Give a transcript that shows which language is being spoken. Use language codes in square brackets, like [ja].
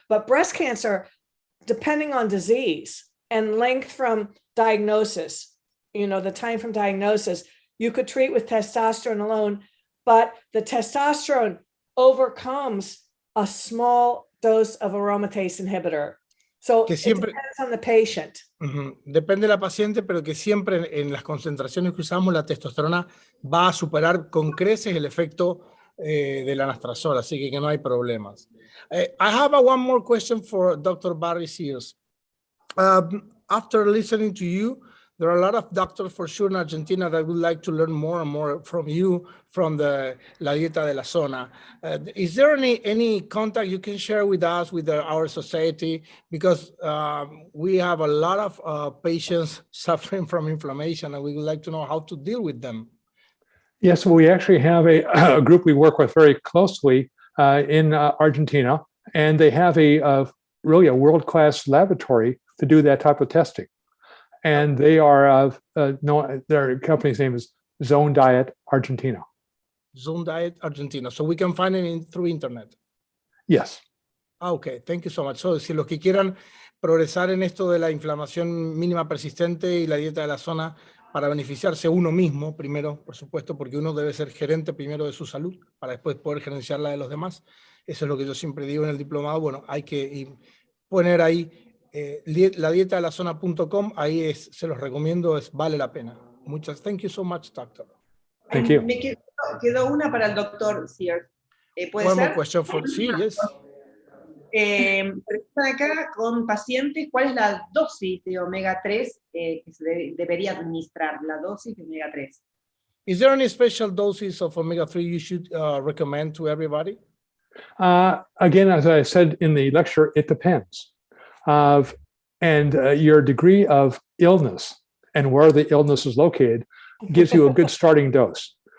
[en] But breast cancer, depending on disease and length from diagnosis, you know, the time from diagnosis, you could treat with testosterone alone, but the testosterone overcomes a small dose of aromatase inhibitor. So it depends on the patient. [es] Depende de la paciente, pero que siempre en las concentraciones que usamos, la testosterona va a superar con creces el efecto de la anastrozol, así que no hay problemas. [en] I have one more question for Dr. Barry Sears. After listening to you, there are a lot of doctors for sure in Argentina that would like to learn more and more from you, from the La Dieta de la Zona. Is there any contact you can share with us, with our society? Because we have a lot of patients suffering from inflammation, and we would like to know how to deal with them. Yes, we actually have a group we work with very closely in Argentina, and they have really a world-class laboratory to do that type of testing. And they are, their company's name is Zone Diet Argentina. Zone Diet Argentina. So we can find it through internet. Yes. Okay, thank you so much. [es] So, si los que quieran progresar en esto de la inflamación mínima persistente y la dieta de la zona para beneficiarse uno mismo, primero, por supuesto, porque uno debe ser gerente primero de su salud para después poder gerenciar la de los demás. Eso es lo que yo siempre digo en el diplomado. Bueno, hay que poner ahí la dieta de la zona.com, ahí se los recomiendo, vale la pena. [en] Thank you so much, doctor. Thank you. [es] Me quedó una para el doctor Sears. ¿Puede [en] One [es] ser? [en] more question for, sí, yes. [es] Pregunta acá con pacientes, ¿cuál es la dosis de omega 3 que se debería administrar? La dosis de omega 3. [en] Is there any special doses of omega 3 you should recommend to everybody? Again, as I said in the lecture, it depends. And your degree of illness and where the illness is located gives you a good starting dose.